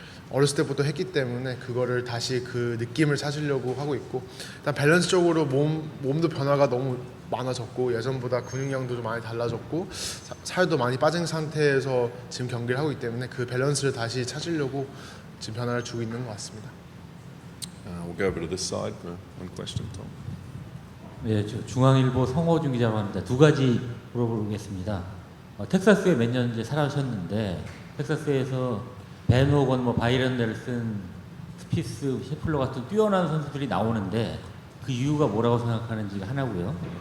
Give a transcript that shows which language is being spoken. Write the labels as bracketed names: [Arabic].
[Korean] 어렸을 때부터 했기 때문에 그거를 다시 그 느낌을 찾으려고 하고 있고, 일단 밸런스적으로 몸도 변화가 너무 많아졌고 예전보다 근육량도 좀 많이 달라졌고 살도 많이 빠진 상태에서 지금 경기를 하고 있기 때문에 그 밸런스를 다시 찾으려고 지금 변화를 주고 있는 것 같습니다. [English] We'll go over to this side for one question, Tom. [Korean] 네, 저 중앙일보 성호준 기자로 합니다. 두 가지 물어보겠습니다. 텍사스에 몇 년 이제 살아셨는데 텍사스에서 벤 호건, 뭐 바이런 넬슨, 스피스, 셰플러 같은 뛰어난 선수들이 나오는데 그 이유가 뭐라고 생각하는지가 하나고요.